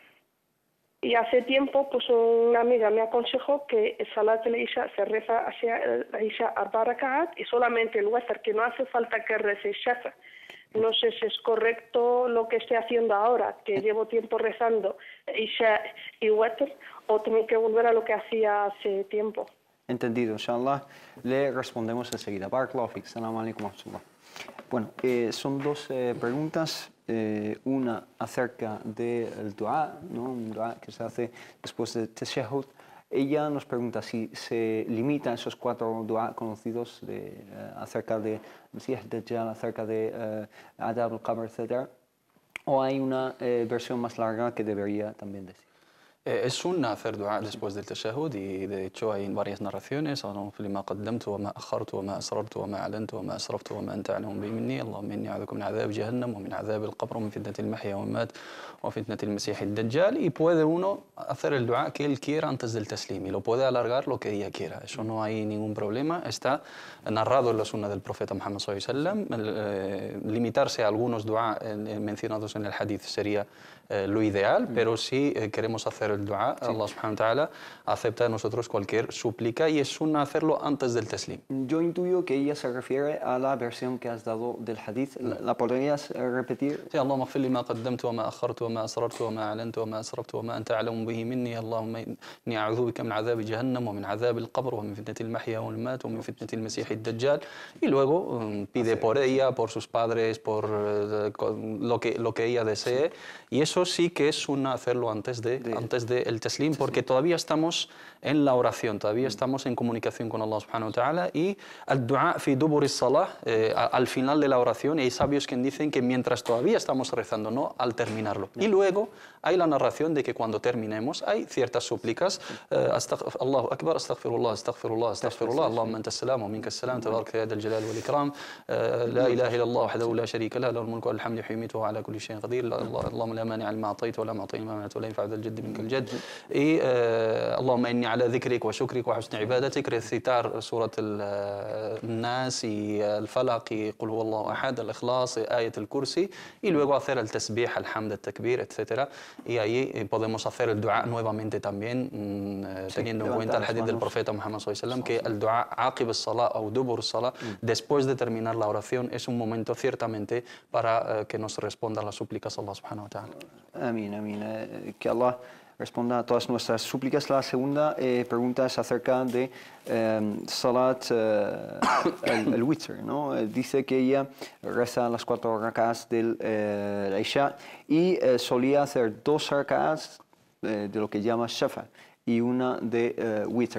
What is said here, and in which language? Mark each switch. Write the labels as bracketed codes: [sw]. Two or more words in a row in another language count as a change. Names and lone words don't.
[es] Y hace tiempo, pues una amiga me aconsejó que [ar] صلاة العشاء [es] se reza hacia Isha 4 rak'at y solamente el Watr, que no hace falta que rece Shafa. No sé si es correcto lo que estoy haciendo ahora, que llevo tiempo rezando Isha y Watr, o tengo que volver a lo que hacía hace tiempo. Entendido, inshallah. Le respondemos enseguida. [ar] بارك الله فيك. السلام عليكم ورحمة الله. [es] Bueno, son dos preguntas. Una acerca del dua, ¿no? Un dua que se hace después de tashahhud. Ella nos pregunta si se limita a esos 4 dua conocidos acerca de [ar] المسيح الدجال, [es] acerca de [ar] عذاب القبر, [es] etc. ¿O hay una versión más larga que debería también decir? Es sunna hacer dua después del tashahhud, y de hecho hay varias narraciones. [ar] اللهم فل ما قدمت وما أخرت وما أسررت وما أعلنت وما أسرفت وما أنت أعلم به مني. اللهم إني أعوذ من عذاب جهنم ومن عذاب القبر ومن فتنة المحيا والممات وفتنة المسيح الدجال. [es] Y puede uno hacer el dua que él quiera antes del taslim, y lo puede alargar lo que ella quiera. Eso no hay ningún problema. Está narrado en la sunna del profeta Muhammad [ar] صلى الله عليه وسلم. [es] Limitarse a algunos dua mencionados en el hadith sería lo ideal, pero si queremos hacer el dua, [ar] الله سبحانه وتعالى [es] acepta de nosotros cualquier súplica, y es sunna hacerlo antes del taslim. Yo intuyo que ella se refiere a la versión que has dado del hadith. ¿La podrías repetir? Sí, [ar] اللهم اغفر لي ما قدمت وما أخرت وما أسررت وما أعلنت وما أسرفت وما أنت أعلم به مني. اللهم إني أعوذ بك من عذاب جهنم ومن عذاب القبر ومن فتنة المحيا والممات ومن فتنة المسيح الدجال. [es] Y luego pide por ella, por sus padres, por lo que ella desee, y eso sí que es sunna hacerlo antes del taslim, porque todavía estamos en la oración, todavía estamos en comunicación con [ar] الله سبحانه وتعالى. [es] Y el [ar] دعاء في دبر الصلاة, [es] al final de la oración, hay sabios que dicen que mientras todavía estamos rezando, no al terminarlo. Y luego hay la narración de que cuando terminemos hay ciertas súplicas. [ar] الله أكبر، أستغفر الله، أستغفر الله، أستغفر الله، اللهم أنت السلام ومنك السلام، تبارك يا ذا الجلال والإكرام، لا إله إلا الله وحده لا شريك له، له الملك وله الحمد يحيي ويميت وعلى كل شيء قدير، اللهم لا مانع لما أعطيت ولا معطي لما منعت ولا ينفع ذا الجد منك الجد. Y اللهم إني على ذكرك وشكرك وحسن عبادتك, [es] recitar [ar] سورة الناس [es] y al-Falaq y [ar] قل هو الله أحد, [es] al-Ikhlas, [ar] آية الكرسي, [es] y luego hacer el [ar] تسبيح، الحمد، التكبير, [es] etc. Y ahí podemos hacer el dua nuevamente también, teniendo en cuenta el hadith del profeta Muhammad [ar] صلى الله عليه وسلم, [es] que el [ar] دعاء عقب الصلاة [es] o [ar] دبر الصلاة, [es] después de terminar la oración, es un momento ciertamente para que nos responda las súplicas [ar] الله سبحانه وتعالى. [es] Amén, amén. Que Allah responda a todas nuestras súplicas. La segunda pregunta es acerca de [ar] صلاة الوتر, [es] ¿no? Dice que ella reza las 4 rak'as del Isha y solía hacer 2 rak'as de lo que llama Shafa y una de Witr.